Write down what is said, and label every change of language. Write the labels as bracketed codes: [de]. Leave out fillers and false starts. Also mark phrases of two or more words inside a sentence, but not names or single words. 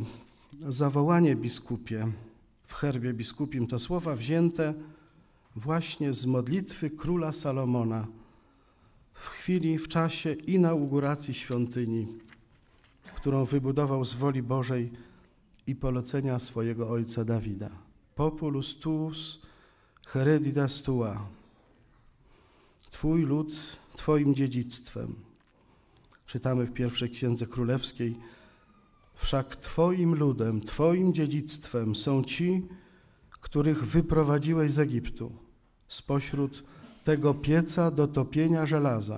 [pl] Zawołanie biskupie w herbie biskupim to słowa wzięte właśnie z modlitwy króla Salomona w czasie inauguracji świątyni, którą wybudował z woli Bożej i polecenia swojego ojca Dawida. [la] Populus tuus hereditas tua. [pl] Twój lud Twoim dziedzictwem. Czytamy w pierwszej Księdze Królewskiej. Wszak Twoim ludem, Twoim dziedzictwem są ci, których wyprowadziłeś z Egiptu, spośród tego pieca do topienia żelaza.